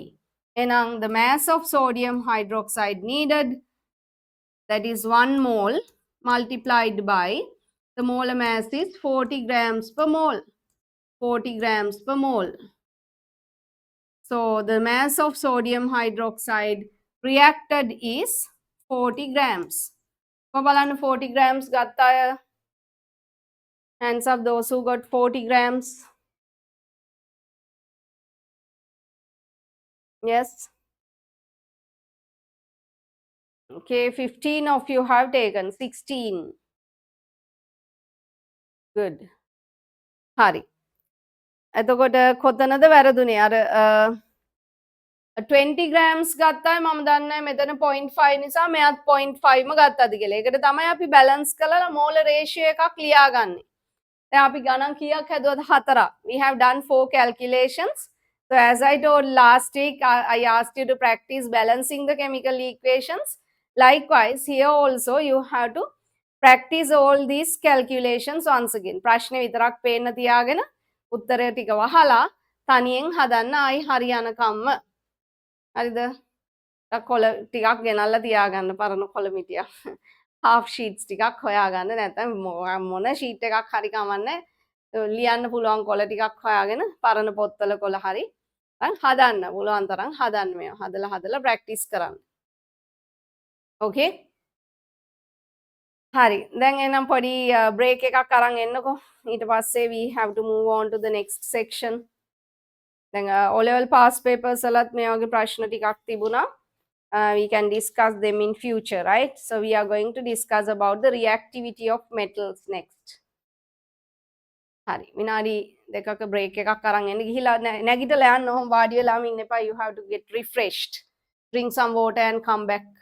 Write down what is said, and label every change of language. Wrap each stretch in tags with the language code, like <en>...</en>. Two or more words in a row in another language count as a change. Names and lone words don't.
<en>And the mass of sodium hydroxide needed, that is 1 mole multiplied by the molar mass is 40 grams per mole. 40 grams per mole. So the mass of sodium hydroxide reacted is 40 grams.</en> <si>බලන්න 40 grams ගත්ත අය.</si> <en>Hands up those who got 40 grams. Yes. Okay, 15 of you have taken. 16. Good.</en> <si>හරි. එතකොට කොතනද වැරදුනේ? අර 20 grams ගත්තා මම දන්නේ මෙතන 0.5 නිසා මෙයාත් 0.5 ම ගත්තද කියලා. ඒකට තමයි අපි balance කරලා</si> <en>molar ratio</en> <si>එකක් ලියාගන්නේ. දැන් අපි ගණන් කීයක් හැදුවද? 4ක්.</si> <en>We have done 4 calculations. So as I told last week, I asked you to practice balancing the chemical equations. Likewise, here also you have to practice all these calculations once again.</en> <si>ප්‍රශ්නේ විතරක් පේන්න තියාගෙන උත්තරය ටික වහලා තනියෙන් හදන්න ආයි හරියනකම්ම. හරිද? කොළ ටිකක් ගෙනල්ලා තියාගන්න පරණ කොළ මිටියක්.</si> <en>half sheets</en> <si>ටිකක් හොයාගන්න නැත්නම් මොන sheet එකක් හරි කමන්නේ ලියන්න පුළුවන් කොළ ටිකක් හොයාගෙන පරණ පොත්වල කොළ හරි හදන්න පුළුවන් තරම් හදන්න මේවා හදලා practice කරන්න. Okay? හරි. දැන් එනම් පොඩි break එකක් අරන් එන්නකෝ. ඊට පස්සේ</si> <en>we have to move on to the next section.</en> <si>දැන්</si> <en>O level pass papers</en> <si>වලත් මේ වගේ ප්‍රශ්න ටිකක් තිබුණා.</si> <en>We can discuss them in future, right? So we are going to discuss about the reactivity of metals next.</en> <si>හරි. විනාඩි දෙකක break එකක් අරන් එන්න ගිහිලා නැගිටලා යන්න ඕම් වාඩි වෙලාම ඉන්න එපා.</si> <en>You have to get refreshed. Drink some water and come back.</en>